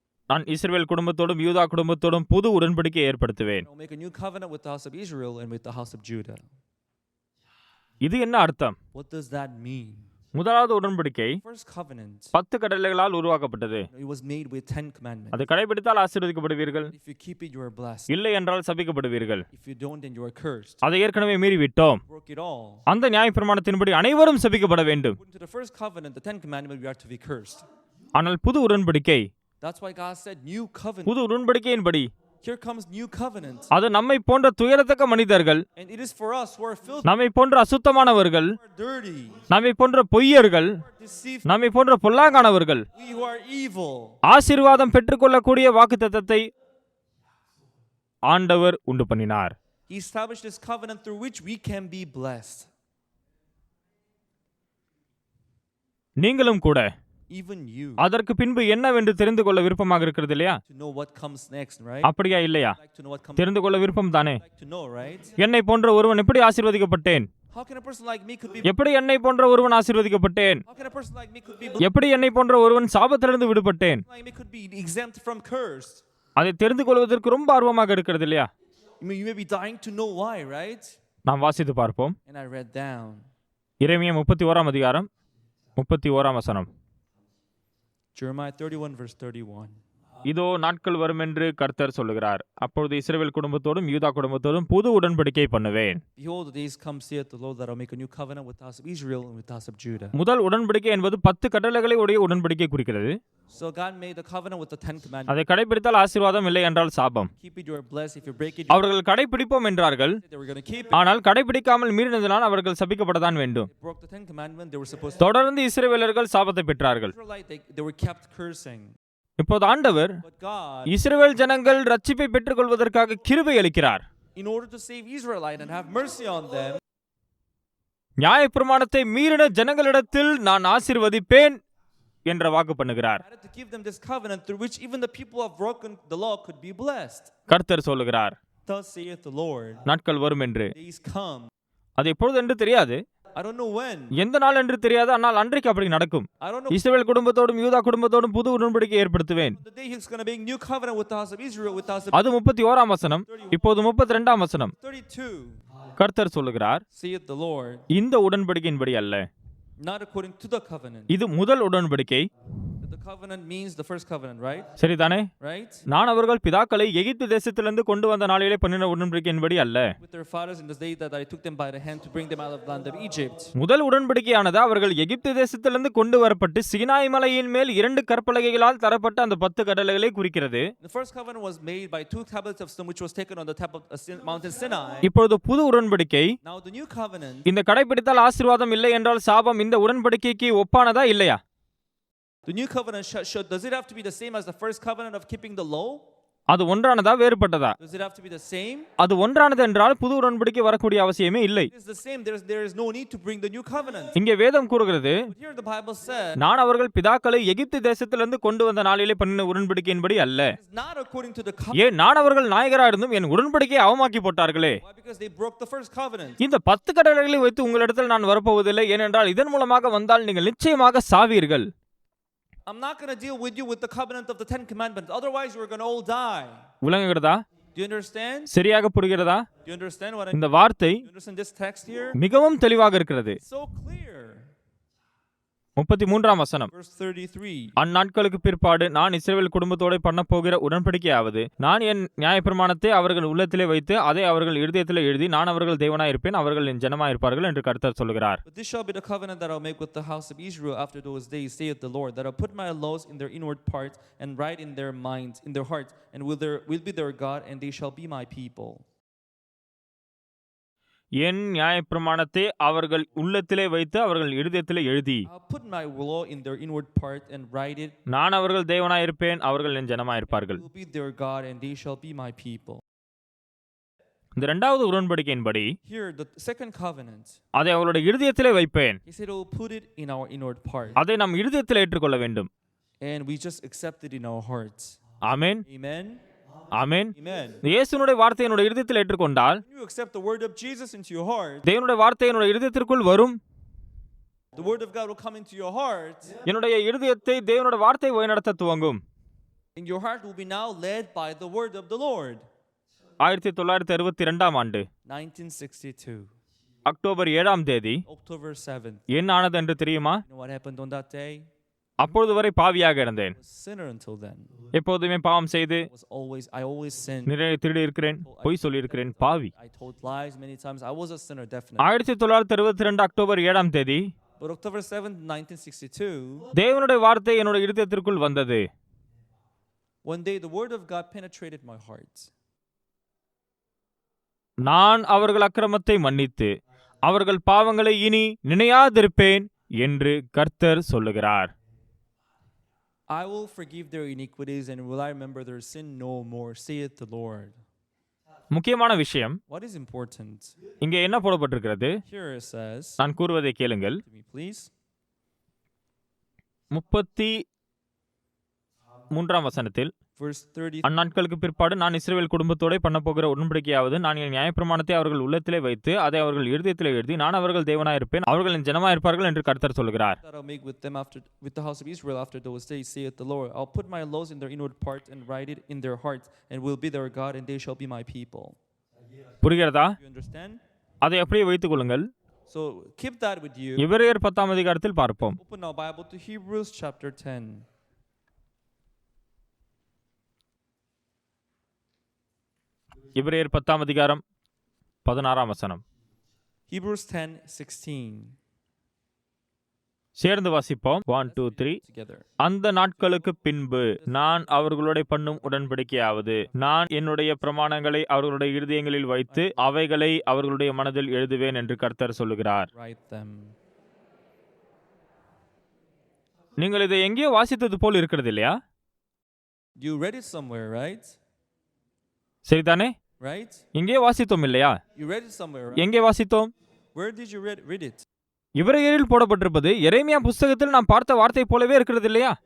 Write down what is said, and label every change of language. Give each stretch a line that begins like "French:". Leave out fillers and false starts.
Tamil: நான் இஸ்ரவேல் குடும்பத்தோடும் யூதா குடும்பத்தோடும் புது உடன்படிக்கையை ஏற்படுத்துவேன்.
English: I will make a new covenant with the house of Israel and with the house of Judah.
Tamil: இது என்ன அர்த்தம்?
English: What does that mean?
Tamil: முதலாவது உடன்படிக்கை
English: First covenant,
Tamil: 10 கட்டளைகளால் உருவாக்கப்பட்டது.
English: it was made with 10 commandments.
Tamil: அதை கடைபிடித்தால் ஆசீர்வதிக்கப்படுவீர்கள்,
English: If you keep it, you are blessed.
Tamil: இல்லை என்றால் சபிக்கப்படுவீர்கள்.
English: If you don't, then you are cursed.
Tamil: அதை ஏற்கனவே மீறி விட்டோம்.
English: Broke it all.
Tamil: அந்த நியாயப்பிரமாணத்தின்படி அனைவரும் சபிக்கப்பட வேண்டும்.
English: According to the first covenant, the 10 commandments, we are to be cursed.
Tamil: ஆனால் புது உடன்படிக்கை,
English: That's why God said new covenant.
Tamil: புது உடன்படிக்கையின்படி
English: Here comes new covenant.
Tamil: அது நம்மை போன்ற துயரத்தக்க மனிதர்கள்,
English: And it is for us who are filthy,
Tamil: நம்மை போன்ற அசுத்தமானவர்கள்,
English: who are dirty,
Tamil: நம்மை போன்ற பொய்யர்கள்,
English: who are deceived,
Tamil: நம்மை போன்ற பொல்லாங்கானவர்கள்
English: we who are evil.
Tamil: ஆசீர்வாதம் பெற்றுக்கொள்ளக்கூடிய வாக்குத்தத்தத்தை ஆண்டவர் உண்டு பண்ணினார்.
English: He established this covenant through which we can be blessed.
Tamil: நீங்களும் கூட
English: Even you.
Tamil: அதற்கு பின்பு என்னவென்று தெரிந்து கொள்ள விருப்பமாக இருக்கிறது இல்லையா?
English: To know what comes next, right?
Tamil: அப்படியா இல்லையா?
English: Like to know what comes
Tamil: தெரிந்து கொள்ள விருப்பம் தானே.
English: like to know, right?
Tamil: என்னை போன்ற ஒருவன் எப்படி ஆசீர்வதிக்கப்பட்டேன்?
English: How can a person like me could be
Tamil: எப்படி என்னை போன்ற ஒருவன் ஆசீர்வதிக்கப்பட்டேன்?
English: How can a person like me could be blessed?
Tamil: எப்படி என்னை போன்ற ஒருவன் சாபத்திலிருந்து விடுபட்டேன்?
English: Like me could be exempt from curse?
Tamil: அதை தெரிந்து கொள்வதற்கு ரொம்ப ஆர்வமாக இருக்கிறது இல்லையா?
English: You may be dying to know why, right?
Tamil: நாம் வாசித்து பார்ப்போம்.
English: And I read down.
Tamil: எரேமியா 31 அதிகாரம் 31 வசனம்.
English: Jeremiah 31 verse 31.
Tamil: இதோ நாட்கள் வரும் என்று கர்த்தர் சொல்லுகிறார். அப்பொழுது இஸ்ரவேல் குடும்பத்தோடும் யூதா குடும்பத்தோடும் புது உடன்படிக்கை பண்ணுவேன்.
English: Behold, the days come, saith the Lord, that I'll make a new covenant with the house of Israel and with the house of Judah.
Tamil: முதல் உடன்படிக்கை என்பது 10 கட்டளைகளை உடைய உடன்படிக்கை குறிக்கிறது.
English: So God made the covenant with the 10 commandments.
Tamil: அதை கடைபிடித்தால் ஆசீர்வாதம், இல்லை என்றால் சாபம்.
English: Keep it, you are blessed. If you break it,
Tamil: அவர்கள் கடைபிடிப்போம் என்றார்கள்.
English: they were going to keep it.
Tamil: ஆனால் கடைபிடிக்காமல் மீறினதினால் அவர்கள் சபிக்கப்படத்தான் வேண்டும்.
English: They broke the 10 commandments. They were supposed to.
Tamil: தொடர்ந்து இஸ்ரவேலர்கள் சாபத்தை பெற்றார்கள்.
English: They were kept cursing.
Tamil: இப்போது ஆண்டவர்
English: But God,
Tamil: இஸ்ரவேல் ஜனங்கள் ரட்சிப்பை பெற்றுக் கொள்வதற்காக கிருபை அளிக்கிறார்.
English: in order to save Israelite and have mercy on them,
Tamil: நியாயப்பிரமாணத்தை மீறின ஜனங்களிடத்தில் நான் ஆசீர்வதிப்பேன் என்ற வாக்கு பண்ணுகிறார்.
English: had to give them this covenant through which even the people who have broken the law could be blessed.
Tamil: கர்த்தர் சொல்லுகிறார்,
English: Thus saith the Lord,
Tamil: நாட்கள் வரும் என்று.
English: days come.
Tamil: அது எப்பொழுது என்று தெரியாது,
English: I don't know when.
Tamil: எந்த நாள் என்று தெரியாது, ஆனால் அன்றைக்கு அப்படி நடக்கும்.
English: I don't know
Tamil: இஸ்ரவேல் குடும்பத்தோடும் யூதா குடும்பத்தோடும் புது உடன்படிக்கை ஏற்படுத்துவேன்.
English: the day he's going to make new covenant with the house of Israel, with the house of
Tamil: அது 31 வசனம். இப்போது 32 வசனம்.
English: 32.
Tamil: கர்த்தர் சொல்லுகிறார்,
English: Saith the Lord,
Tamil: இந்த உடன்படிக்கையின்படி அல்ல,
English: not according to the covenant.
Tamil: இது முதல் உடன்படிக்கை.
English: The covenant means the first covenant, right?
Tamil: சரிதானே?
English: Right?
Tamil: நான் அவர்கள் பிதாக்களை எகிப்து தேசத்திலிருந்து கொண்டு வந்த நாளிலே பண்ணின உடன்படிக்கையின்படி அல்ல.
English: With their fathers in the day that I took them by the hand to bring them out of the land of Egypt.
Tamil: முதல் உடன்படிக்கையானது அவர்கள் எகிப்து தேசத்திலிருந்து கொண்டு வரப்பட்டு சீனாய் மலையின் மேல் 2 கற்பலகைகளால் தரப்பட்ட அந்த 10 கட்டளைகளை குறிக்கிறது.
English: The first covenant was made by 2 tablets of stone which was taken on the top of mountain Sinai.
Tamil: இப்பொழுது புது உடன்படிக்கை,
English: Now the new covenant,
Tamil: இந்த கடைபிடித்தால் ஆசீர்வாதம், இல்லை என்றால் சாபம், இந்த உடன்படிக்கைக்கு ஒப்பானதா இல்லையா?
English: the new covenant does it have to be the same as the first covenant of keeping the law?
Tamil: அது ஒன்றானதா வேறுபட்டதா?
English: Does it have to be the same?
Tamil: அது ஒன்றானது என்றால் புது உடன்படிக்கை வரக்கூடிய அவசியமே இல்லை.
English: It is the same. There is no need to bring the new covenant.
Tamil: இங்கே வேதம் கூறுகிறது,
English: But here the Bible said,
Tamil: நான் அவர்கள் பிதாக்களை எகிப்து தேசத்திலிருந்து கொண்டு வந்த நாளிலே பண்ணின உடன்படிக்கையின்படி அல்ல.
English: it's not according to the covenant.
Tamil: ஏன் நான் அவர்கள் நாயகரா இருந்தும் என் உடன்படிக்கையை அவமாக்கி போட்டார்களே.
English: Why? Because they broke the first covenant.
Tamil: இந்த 10 கட்டளைகளை வைத்து உங்களிடத்தில் நான் வரப்போவதில்லை, ஏனென்றால் இதன் மூலமாக வந்தால் நீங்கள் நிச்சயமாக சாவீர்கள்.
English: I'm not going to deal with you with the covenant of the 10 commandments. Otherwise, you're going to all die.
Tamil: விளங்குகிறதா?
English: Do you understand?
Tamil: சரியாக புரிகிறதா?
English: Do you understand what I
Tamil: இந்த வார்த்தை
English: Do you understand this text here?
Tamil: மிகவும் தெளிவாக இருக்கிறது.
English: So clear.
Tamil: 33 வசனம்.
English: Verse 33.
Tamil: அந்நாட்களுக்கு பிற்பாடு நான் இஸ்ரவேல் குடும்பத்தோட பண்ண போகிற உடன்படிக்கையாவது, நான் என் நியாயப்பிரமாணத்தை அவர்கள் உள்ளத்திலே வைத்து அதை அவர்கள் இருதயத்திலே எழுதி, நான் அவர்கள் தேவனாய் இருப்பேன், அவர்கள் என் ஜனமாய் இருப்பார்கள் என்று கர்த்தர் சொல்கிறார்.
English: But this shall be the covenant that I'll make with the house of Israel after those days, saith the Lord, that I'll put my laws in their inward parts and write in their minds, in their hearts, and will be their God, and they shall be my people.
Tamil: என் நியாயப்பிரமாணத்தை அவர்கள் உள்ளத்திலே வைத்து அவர்கள் இருதயத்திலே எழுதி,
English: I'll put my law in their inward part and write it.
Tamil: நான் அவர்கள் தேவனாய் இருப்பேன், அவர்கள் என் ஜனமாய் இருப்பார்கள்.
English: Will be their God, and they shall be my people.
Tamil: இந்த இரண்டாவது உடன்படிக்கையின்படி
English: Here, the second covenant,
Tamil: அதை அவர்களுடைய இருதயத்திலே வைப்பேன்.
English: he said, "I'll put it in our inward part,"
Tamil: அதை நாம் இருதயத்திலே ஏற்றுக்கொள்ள வேண்டும்.
English: and we just accept it in our hearts.
Tamil: Amen,
English: Amen.
Tamil: Amen.
English: Amen.
Tamil: இயேசுனுடைய வார்த்தையை என்னுடைய இருதயத்தில் ஏற்றுக்கொண்டால்
English: When you accept the word of Jesus into your heart,
Tamil: தேவனுடைய வார்த்தை என்னுடைய இருதயத்திற்குள் வரும்.
English: the word of God will come into your heart,
Tamil: என்னுடைய இருதயத்தை தேவனுடைய வார்த்தை வழிநடத்த துவங்கும்.
English: and your heart will be now led by the word of the Lord.
Tamil: 1962 ஆண்டு
English: 1962,
Tamil: அக்டோபர் 7 தேதி
English: October 7th.
Tamil: என்ன ஆனது என்று தெரியுமா?
English: You know what happened on that day?
Tamil: அப்பொழுது வரை பாவியாக இருந்தேன்.
English: I was a sinner until then.
Tamil: எப்போதுமே பாவம் செய்து
English: I always sinned.
Tamil: நிறைய திருடி இருக்கிறேன், பொய் சொல்லி இருக்கிறேன், பாவி.
English: I told lies many times. I was a sinner, definitely.
Tamil: 1962 October 7 தேதி
English: But October 7th, 1962,
Tamil: தேவனுடைய வார்த்தை என்னுடைய இருதயத்திற்குள் வந்தது.
English: one day the word of God penetrated my heart.
Tamil: நான் அவர்கள் அக்கிரமத்தை மன்னித்து அவர்கள் பாவங்களை இனி நினையாதிருப்பேன் என்று கர்த்தர் சொல்லுகிறார்.
English: I will forgive their iniquities and will I remember their sin no more, saith the Lord.
Tamil: முக்கியமான விஷயம்
English: What is important?
Tamil: இங்கே என்ன போடப்பட்டிருக்கிறது?
English: Here it says,
Tamil: நான் கூறுவதை கேளுங்கள்.
English: to me please.
Tamil: 33 வசனத்தில்
English: Verse 30.
Tamil: அந்நாட்களுக்கு பிற்பாடு நான் இஸ்ரவேல் குடும்பத்தோட பண்ண போகிற உடன்படிக்கையாவது, நான் என் நியாயப்பிரமாணத்தை அவர்கள் உள்ளத்திலே வைத்து அதை அவர்கள் இருதயத்திலே எழுதி, நான் அவர்கள் தேவனாயிருப்பேன், அவர்கள் என் ஜனமாயிருப்பார்கள் என்று கர்த்தர் சொல்கிறார்.
English: That I'll make with them with the house of Israel after those days, saith the Lord. I'll put my laws in their inward parts and write it in their hearts, and will be their God, and they shall be my people.
Tamil: புரிகிறதா?
English: You understand?
Tamil: அதை அப்படியே வைத்துக் கொள்ளுங்கள்.
English: So keep that with you.
Tamil: எபிரேயர் 10 அதிகாரத்தில் பார்ப்போம்.
English: Open our Bible to Hebrews chapter 10.
Tamil: எபிரேயர் 10 அதிகாரம் 16 வசனம்.
English: Hebrews 10:16.
Tamil: சேர்ந்து வாசிப்போம். 1 2 3.
English: Together.
Tamil: அந்த நாட்களுக்கு பின்பு நான் அவர்களுடைய பண்ணும் உடன்படிக்கையாவது, நான் என்னுடைய பிரமாணங்களை அவர்களுடைய இருதயங்களில் வைத்து அவைகளை அவர்களுடைய மனதில் எழுதுவேன் என்று கர்த்தர் சொல்லுகிறார்.
English: Write them.
Tamil: நீங்கள் இதை எங்கேயோ வாசித்தது போல் இருக்கிறது இல்லையா?
English: You read it somewhere, right?
Tamil: சரிதானே?
English: Right?
Tamil: எங்கேயோ வாசித்தோம் இல்லையா?
English: You read it somewhere, right?
Tamil: எங்கே வாசித்தோம்?
English: Where did you read it?
Tamil: எபிரேயரில் போடப்பட்டிருப்பது எரேமியா புஸ்தகத்தில் நாம் பார்த்த வார்த்தை போலவே இருக்கிறது இல்லையா?